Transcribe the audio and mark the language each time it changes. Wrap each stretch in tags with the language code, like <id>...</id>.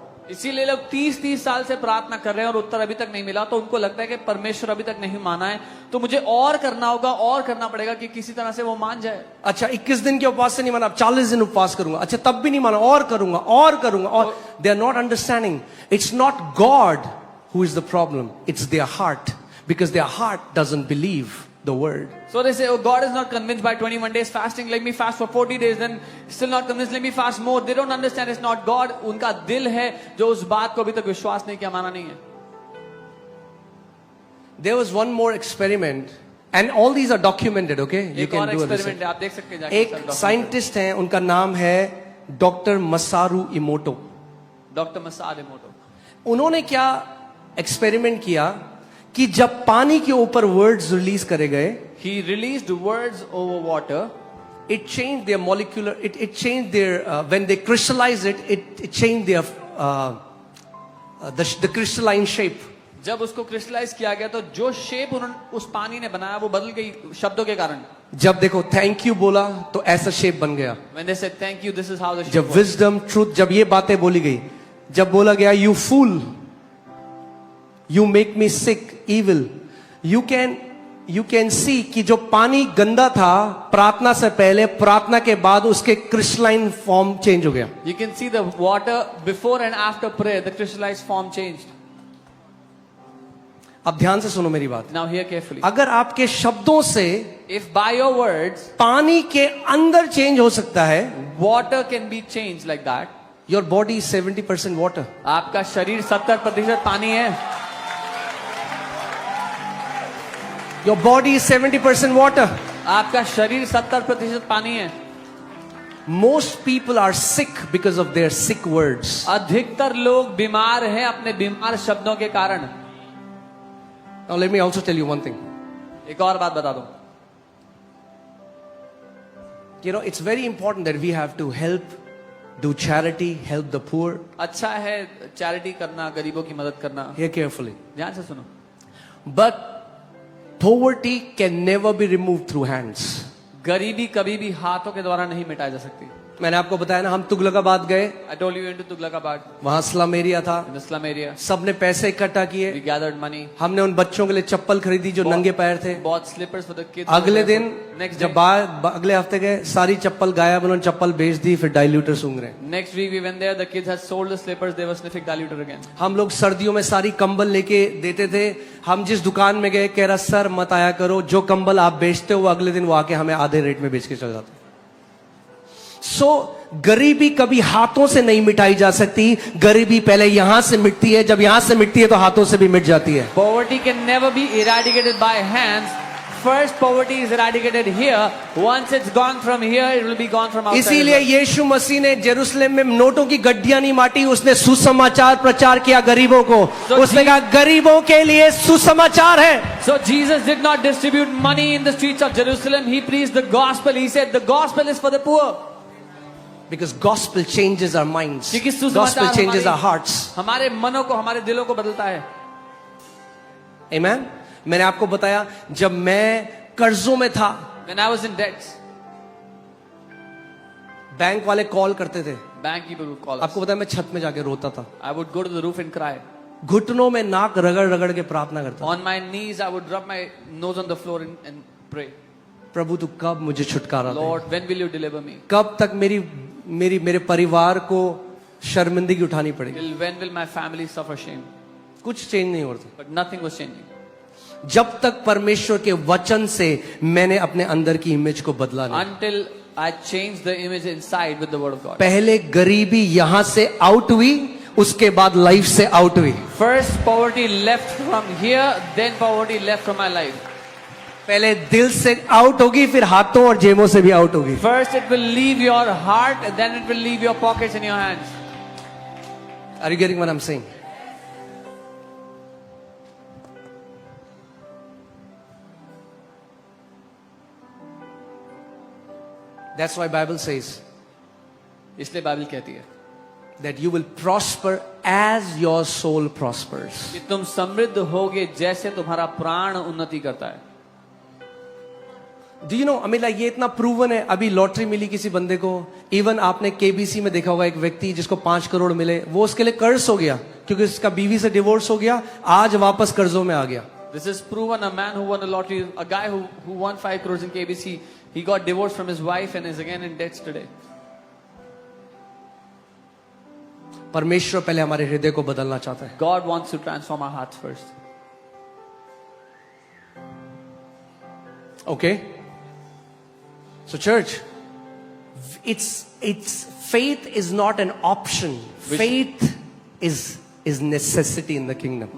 <hi>इसीलिए लोग 30 साल से प्रार्थना कर रहे हैं और उत्तर अभी तक नहीं मिला, तो उनको लगता है कि परमेश्वर अभी तक नहीं माना है, तो मुझे और करना होगा और करना पड़ेगा कि किसी तरह से वो मान जाए। अच्छा 21 दिन के उपवास से नहीं माना, अब 40 दिन उपवास करूंगा। अच्छा तब भी नहीं माना, और करूंगा और</hi> <en>they are not understanding. It's not God who is the problem. It's their heart, because their heart doesn't believe the word. So they say, oh, God is not convinced by 21 days fasting. Let me fast for 40 days. Then still not convinced. Let me fast more. They don't understand. It's not God.</en> <hi>उनका दिल है जो उस बात को अभी तक विश्वास नहीं किया, माना नहीं है।</hi> <en>There was one more experiment, and all these are documented. Okay, you</en> <hi>एक और</hi> <en>can do</en> <hi>एक्सपेरिमेंट</hi> <en>it.</en> <hi>है, आप देख सकते हैं जाके। एक साइंटिस्ट हैं, उनका नाम है डॉक्टर मसारू इमोटो। डॉक्टर मसारू इमोटो। उन्होंने क्या एक्सपेरिमेंट किया कि जब पानी के ऊपर वर्ड्स रिलीज करे गए,</hi> <en>He released words over water. it changed their molecular, it changed their when they crystallized it changed their the crystalline shape.</en> <hi>जब उसको क्रिस्टलाइज किया गया तो जो शेप उन्होंने उस पानी ने बनाया वो बदल गई शब्दों के कारण। जब देखो थैंक यू बोला तो ऐसा शेप बन गया।</hi> <en>When they said thank you, this is how the shape</en> <hi>जब</hi> <en>was.</en> <hi>विजडम ट्रूथ, जब ये बातें बोली गई, जब बोला गया</hi> <en>you fool, you make me sick,</en> <hi>evil, you can see कि जो पानी गंदा था प्रार्थना से पहले, प्रार्थना के बाद उसके क्रिस्टलाइन फॉर्म चेंज हो गया।</hi> <en>You can see the water before and after prayer, the crystallized form changed.</en> <hi>अब ध्यान से सुनो मेरी बात।</hi> <en>Now hear carefully.</en> <hi>अगर आपके शब्दों से</hi> <en>If by your words</en> <hi>पानी के अंदर चेंज हो सकता है,</hi> <en>water can be changed like that, your body is 70% water.</en> <hi>आपका शरीर 70% पानी है।</hi> <en>Your body is 70% water.</en> <hi>आपका शरीर 70% पानी है।</hi> <en>Most people are sick because of their sick words.</en> <hi>अधिकतर लोग बीमार हैं अपने बीमार शब्दों के कारण।</hi> <en>Now let me also tell you one thing.</en> <hi>एक और बात बता दूं,</hi> <en>You know, it's very important that we have to help, do charity, help the poor.</en> <hi>अच्छा है चैरिटी करना, गरीबों की मदद करना।</hi> <en>Hear carefully.</en> <hi>ध्यान से सुनो,</hi> <en>But poverty can never be removed through hands.</en> <hi>गरीबी कभी भी हाथों के द्वारा नहीं मिटाई जा सकती। मैंने आपको बताया ना, हम तुगलकाबाद गए,</hi> <en>I told you into Tughlakabad,</en> <hi>वहां स्लम एरिया था,</hi> <en>in the slum area.</en> <hi>सबने पैसे इकट्ठा किए,</hi> <en>We gathered money,</en> <hi>हमने उन बच्चों के लिए चप्पल खरीदी जो नंगे पैर थे।</hi> <en>bought slippers for the kids.</en> <hi>अगले दिन</hi> <en>next</en> <hi>जब</hi> <en>day,</en> <hi>अगले हफ्ते गए, सारी चप्पल गायब, उन्होंने चप्पल बेच दी, फिर डाइल्यूटर सूंघ रहे हैं।</hi> <en>next week we went there, the kids had sold the slippers, they were sniffing diluter again.</en> <hi>हम लोग सर्दियों में सारी कंबल लेके देते थे, हम जिस दुकान में गए कह रहा सर मत आया करो, जो कंबल आप बेचते हो अगले दिन वो आके हमें आधे रेट में बेच के चल जाते। सो गरीबी कभी हाथों से नहीं मिटाई जा सकती, गरीबी पहले यहां से मिटती है, जब यहां से मिटती है तो हाथों से भी मिट जाती है।</hi> <en>Poverty can never be eradicated by hands. First poverty is eradicated here. Once it's gone from here, it will be gone from outside.</en> <hi>इसीलिए यीशु मसीह ने जेरूसलम में नोटों की गड्डियां नहीं बांटी, उसने सुसमाचार प्रचार किया गरीबों को। उसने कहा गरीबों के लिए सुसमाचार है।</hi> <en>So Jesus did not distribute money in the streets of Jerusalem. He preached the gospel. He said the gospel is for the poor. Because gospel changes our minds.</en> <hi>क्योंकि सुसमाचार</hi> <en>Gospel changes our hearts.</en> <hi>हमारे मनों को, हमारे दिलों को बदलता है।</hi> <en>Amen.</en> <hi>मैंने आपको बताया जब मैं कर्जों में था,</hi> <en>When I was in debts,</en> <hi>bank वाले कॉल करते थे,</hi> <en>bank people would call us.</en> <hi>आपको बताया मैं छत में जाके रोता था,</hi> <en>I would go to the roof and cry.</en> <hi>घुटनों में नाक रगड़ रगड़ के प्रार्थना करता था,</hi> <en>On my knees, I would rub my nose on the floor and pray.</en> <hi>प्रभु तू कब मुझे छुटकारा दे,</hi> <en>Lord, when will you deliver me?</en> <hi>कब तक मेरे परिवार को शर्मिंदगी उठानी पड़ेगी।</hi> <en>Till when will my family suffer shame?</en> <hi>कुछ चेंज नहीं होता</hi> <en>But nothing was changing.</en> <hi>जब तक परमेश्वर के वचन से मैंने अपने अंदर की इमेज को बदला नहीं।</hi> <en>Until I changed the image inside with the word of God.</en> <hi>पहले गरीबी यहां से आउट हुई, उसके बाद लाइफ से आउट हुई।</hi> <en>First poverty left from here, then poverty left from my life.</en> <hi>पहले दिल से आउट होगी, फिर हाथों और जेबों से भी आउट होगी।</hi> <en>First it will leave your heart, and then it will leave your pockets and your hands. Are you getting what I'm saying? That's why Bible says</en> <hi>इसलिए बाइबल कहती है</hi> <en>that you will prosper as your soul prospers.</en> <hi>कि तुम समृद्ध होगे जैसे तुम्हारा प्राण उन्नति करता है।</hi> <en>Do you know,</en> <hi>अमीला ये इतना प्रूवन है, अभी लॉटरी मिली किसी बंदे को, इवन आपने केबीसी में देखा होगा एक व्यक्ति जिसको 5 करोड़ मिले, वो उसके लिए कर्ज हो गया क्योंकि उसका बीवी से डिवोर्स हो गया, आज वापस कर्जों में आ गया।</hi> <en>This is proven. A man who won a lottery, a guy who won 5 crores in KBC, he got divorced from his wife and is again in debts today.</en> <hi>परमेश्वर पहले हमारे हृदय को बदलना चाहता है।</hi> <en>God wants to transform our hearts first. Okay? So church, it's faith is not an option. Faith is necessity in the kingdom.</en>